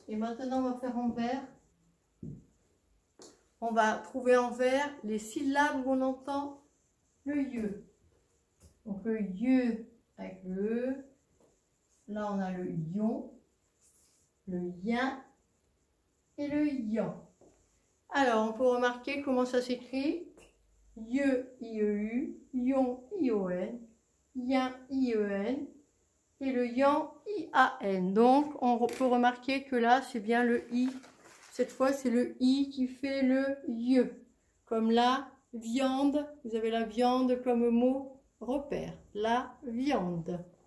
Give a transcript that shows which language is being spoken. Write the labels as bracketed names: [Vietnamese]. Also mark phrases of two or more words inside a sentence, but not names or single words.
[French] Et maintenant, on va faire en vert. On va trouver en vert les syllabes où on entend le YE. Donc le YE avec le E. Là, on a le yon, le yin et le yan. Alors, on peut remarquer comment ça s'écrit. YE, I-E-U, yon, I-O-N, yin, I-E-N. Et le yan, I-A-N. Donc, on peut remarquer que là, c'est bien le I. Cette fois, c'est le I qui fait le YE. Comme la viande, vous avez la viande comme mot repère. La viande.